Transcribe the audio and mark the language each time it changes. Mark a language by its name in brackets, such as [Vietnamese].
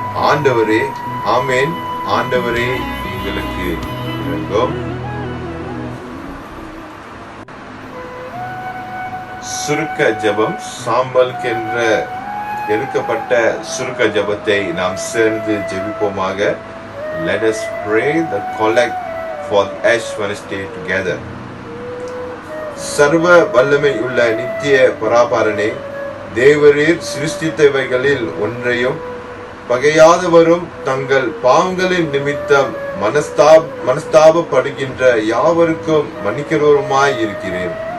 [Tamil] ஆண்டவரே. ஆமேன். ஆண்டவரே எங்களுக்கு இரங்கும். சுருக்க ஜெபம். சாம்பலுக்கென்ற எடுக்கப்பட்ட சுருக்க ஜெபத்தை நாம் சேர்ந்து ஜெபிப்போமாக. [English] Let us pray the collect for the Ash Wednesday together. [Tamil] சர்வ வல்லமை உள்ள நித்திய பராபரனே, தேவரீர் சிருஷ்டித்தவைகளில் ஒன்றையும் பகையாதவரும் தங்கள் பாவங்களின் நிமித்தம் மனஸ்தாபப்படுகின்ற யாவருக்கும் மன்னிக்கிறவருமாய் இருக்கிறேன்.